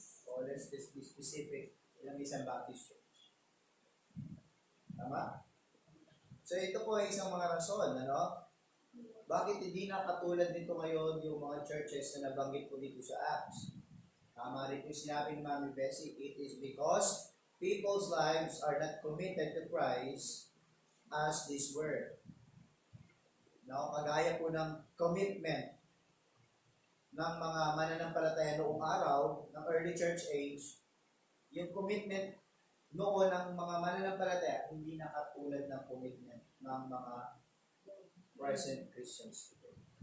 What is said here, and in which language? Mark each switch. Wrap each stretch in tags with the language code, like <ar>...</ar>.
<en>O let's just be specific,</en> <tl>ilang isang</tl> <en>Baptist church.</en> <tl>Tama? So ito po ay isang mga rason, Bakit hindi na katulad nito ngayon yung mga churches na nabanggit po dito sa Acts? Tama rin po sinabi ni</tl> <en>Mami Bessie, it is because people's lives are not committed to Christ as this word.</en> <tl>Kagaya po ng commitment ng mga mananampalataya noong araw, ng</tl> <en>early church age,</en> <tl>yung commitment noon ng mga mananampalataya, hindi nakatulad ng commitment ng mga</tl> <en>present Christians today.</en>